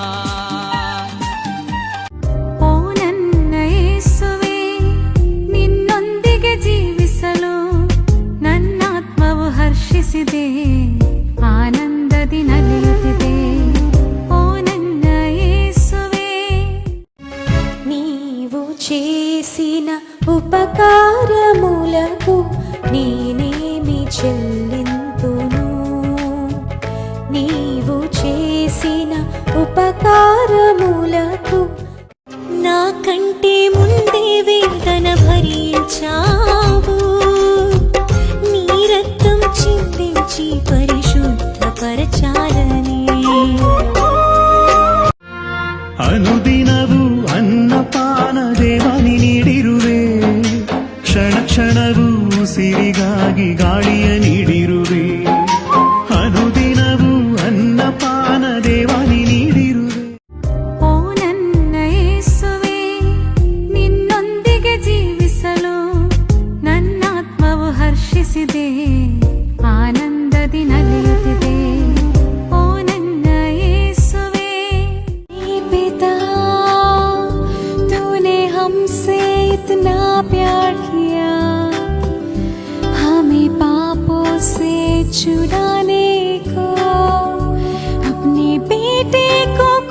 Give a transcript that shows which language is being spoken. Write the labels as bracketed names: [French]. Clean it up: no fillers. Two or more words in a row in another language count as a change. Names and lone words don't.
[Kannada] ಓ ನನ್ನ ಯೇಸುವೇ, ನಿನ್ನೊಂದಿಗೆ ಜೀವಿಸಲು ನನ್ನಾತ್ಮವು ಹರ್ಷಿಸಿದೆ, ಆನಂದದಿ ನಲಿಯುತ್ತಿದೆ. ಓ ನನ್ನ ಯೇಸುವೇ, ನೀವು [Telugu] చేసిన ఉపకారములకు నేనేమి చెల్లింతును. నీవు చేసిన ఉపకారములకు నా కంటే ముందే వేదన భరించావు నీ రక్తం చిందించి పరిశుద్ధపరచాలని [Kannada] ಅನುದಿನವೂ ಅನ್ನಪಾನ ದೇವನಿ ನೀಡಿರುವೆ ಕ್ಷಣ ಕ್ಷಣವೂ ಉಸಿರಿಗಾಗಿ ಗಾಳಿಯ ನೀಡಿರುವೆ ಅನುದಿನವೂ ಅನ್ನಪಾನ ದೇವನಿ ನೀಡಿರುವೆ ಓ ನನ್ನ ಯೇಸುವೇ ನಿನ್ನೊಂದಿಗೆ ಜೀವಿಸಲು ನನ್ನಾತ್ಮವು ಹರ್ಷಿಸಿದೆ ಆನಂದದಿ ನಲಿಯುತ್ತಿದೆ ಓ ನನ್ನ ಯೇಸುವೇ पिता [Hindi] तूने हमसे इतना प्यार किया हमें पापों से छुड़ाने को अपने बेटे को